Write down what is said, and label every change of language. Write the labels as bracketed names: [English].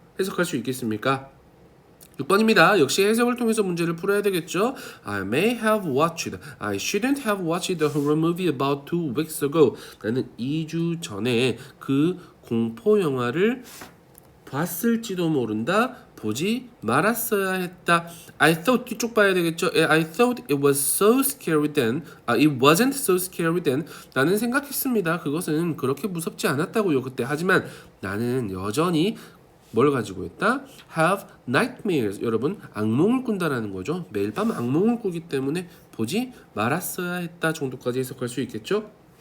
[Korean] 해석할 수 있겠습니까? 6번입니다. 역시 해석을 통해서 문제를 풀어야 되겠죠. [English] I may have watched. I shouldn't have watched the horror movie about 2 weeks ago. [Korean] 나는 2주 전에 그 공포 영화를 봤을지도 모른다. 보지 말았어야 했다. [English] I thought [Korean] 뒤쪽 봐야 되겠죠. [English] I thought it was so scary then. It wasn't so scary then. [Korean] 나는 생각했습니다. 그것은 그렇게 무섭지 않았다고요. 그때. 하지만 나는 여전히 뭘 가지고 있다? [English] Have nightmares. [Korean] 여러분 악몽을 꾼다라는 거죠. 매일 밤 악몽을 꾸기 때문에 보지 말았어야 했다 정도까지 해석할 수 있겠죠.